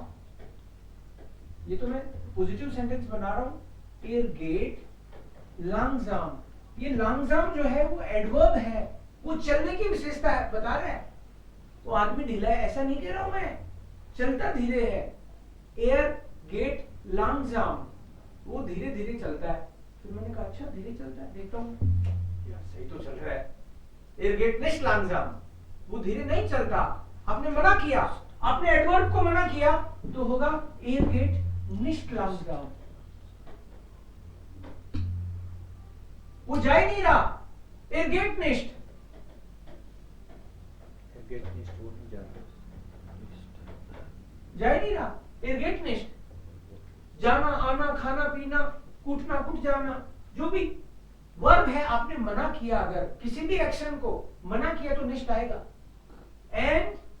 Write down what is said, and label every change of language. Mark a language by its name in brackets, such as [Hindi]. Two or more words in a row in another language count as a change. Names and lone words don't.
[Hindi] ये तो मैं पॉजिटिव सेंटेंस बना रहा हूं, [German] er geht langsam, [Hindi] ये लंगजाम जो है वो एडवर्ब है, वो चलने की विशेषता है, बता रहा है वो आदमी ढीला है, ऐसा नहीं कह रहा हूं मैं, चलता धीरे है। [German] er geht langsam, [Hindi] वो धीरे धीरे चलता है। फिर मैंने कहा अच्छा धीरे चलता है, देखता हूँ यार सही तो चल रहा है। [German] er geht nicht langsam, [Hindi] वो धीरे नहीं चलता, आपने मना किया, आपने एडवर्ब को मना किया तो होगा [German] er geht nicht langsam, [Hindi] वो जा ही नहीं रहा, [German] er geht nicht, [Hindi] वो नहीं जाता, जा ही नहीं रहा, [German] er geht nicht, [Hindi] जाना आना खाना पीना कूटना कुट जाना, जो भी वर्ब है आपने मना किया, अगर किसी भी एक्शन को मना किया तो nicht आएगा।